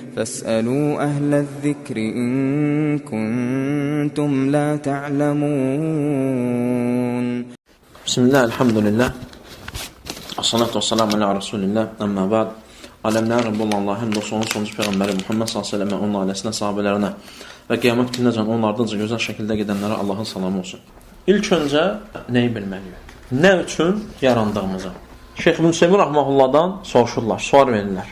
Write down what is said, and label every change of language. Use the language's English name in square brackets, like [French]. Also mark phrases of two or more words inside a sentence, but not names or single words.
[Arabic] فاسألوا أهل الذكر إن كنتم لا تعلمون. بسم الله الحمد لله الصلاة والسلام على رسول الله أما بعد. [Azerbaijani] Aləmlər Rəbb olan Allah, həm də sonun sonucu Peyğəmbəri Muhammed s.ə.və onun ailəsinə, sahabələrinə və qiyamət gününəcən onun ardınca gözəl şəkildə gedənlərə Allahın salamı olsun. İlk öncə nəyi bilməliyik? Nə üçün yarandığımızı? Şeyx İbn Hüseymin Rəhməhullahdan soruşurlar, sual verirlər.